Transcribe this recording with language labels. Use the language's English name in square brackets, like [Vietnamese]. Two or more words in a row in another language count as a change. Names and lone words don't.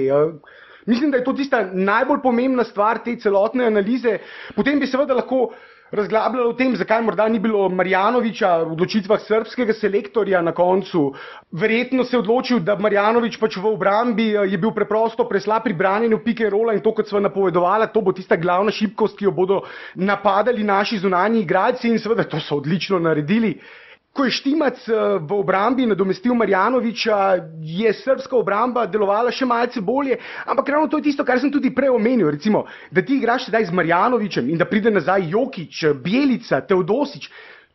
[Slovenian] Mislim, da je to tista najbolj pomembna stvar te celotne analize. Potem bi seveda lahko razglabljali o tem, zakaj morda ni bilo Marjanovića v odločitvah srbskega selektorja na koncu. Verjetno se je odločil, da Marjanović pač v obrambi je bil preprosto preslab pri branjenju [English] pick and rolla [Slovenian] in to, kot sva napovedovala, to bo tista glavna šibkost, ki jo bodo napadali naši zunanji igralci in seveda to so odlično naredili. Ko je Štimac v obrambi nadomestil Marjanovića, je srbska obramba delovala še malce bolje, ampak ravno to je tisto, kar sem tudi prej omenil, recimo, da ti igraš sedaj z Marjanovićem in da pride nazaj Jokić, Bjelica, Teodosić.